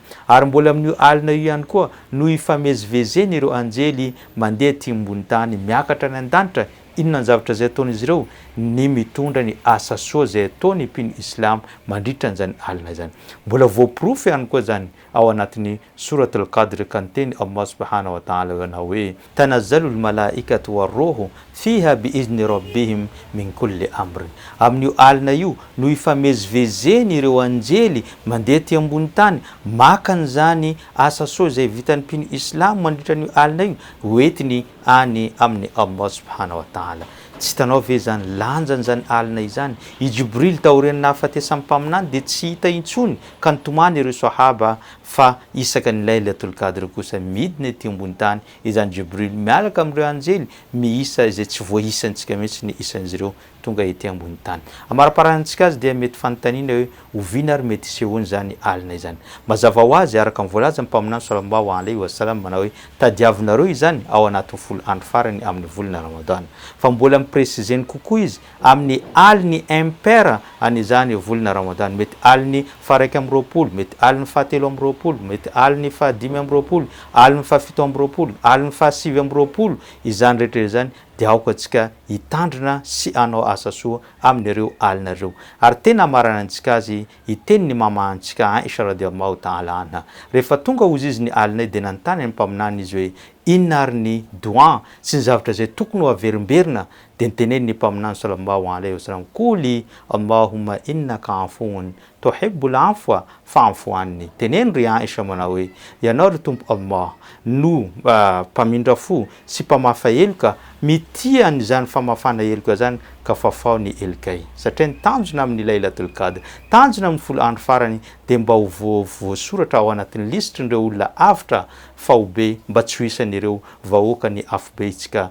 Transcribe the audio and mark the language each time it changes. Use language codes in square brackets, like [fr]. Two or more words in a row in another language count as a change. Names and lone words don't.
[mg] Ary mbola amin'io alina io ihany koa no ifamezivezeny ireo anjely mandeha aty ambony tany miakatra ny an-danitra. Inona ny zavatra zay ataon'izy ireo? Ny mitondra ny asa soa zay ataony mpino Islam mandritra an'izany alina zany. Mbola voaporofo ihany koa zany ao anatin'ny suratul Qadr ka niteny Allah [ar] سبحانه وتعالى [mg] na hoe [ar] تنزل الملائكة والروح فيها بإذن ربهم من كل أمر. [mg] Amin'io alina io no ifamezivezeny ireo anjely mandeha aty ambony tany maka an'izany asa soa zay vitan'ny mpino Islam mandritra an'io alina io hoentiny any amin'ny Allah [ar] سبحانه وتعالى. [mg] Tsy hitanao ve zany lanjany zany alina izany? I Jibril taorian'ny nahafatesa ampaminany dia tsy hita intsony ka nitomany ireo sahaba fa isaka ny Lailatul Qadr kosa midina ety ambony tany izany Jibril miaraka amin'ireo anjely miisa izay tsy voaisantsika mihitsy ny isan'izy ireo tonga ety ambony tany. Amaraparantsika azy dia mety fanontaniana hoe oviana ary mety sehoany zany alina izany. Mazava ho azy araka ny voalaza ny mpaminany [ar] صلى الله عليه وسلم [mg] manao hoe tadiavinareo izany ao anatin'ny folo andro farany amin'ny volana Ramadan. Fa mbola mipresizeny kokoa izy amin'ny aliny impaira an'izany volana Ramadan, mety aliny faha 1 mety aliny faha 3 mety aliny faha 5 aliny faha 7 aliny faha 7 izany rehetra izany dia aoka antsika hitandrina sy anao asa soa amin'ireo alina ireo. Ary tena marana antsika azy iteny ny mamahantsika Aisha [ar] رضي الله تعالى عنها. [mg] Rehefa tonga hozy izy ny alina dia nanontany ny mpaminany izy hoe inona ary ny dua sy ny zavatra zay tokony ho averimberina dia niteneny ny mpaminany [ar] صلى الله عليه وسلم قل اللهم إنك عفو تحب العفو فاعف عني. [mg] Teneny ry Aisha manao hoe ianao ry Tompo Allah no mpamindra fo sy mpamafa heloka, mitia an'izany famafana heloka zany ka fafao ny elokay. Satria ny tanjona amin'ny Lailatul Qadr, tanjona amin'ny folo andro farany dia mba ho voasoratra ao anatin'ny listrin'ireo olona avitra faobe mba tsy ho isan'ireo vahoaka ny afobe itsika.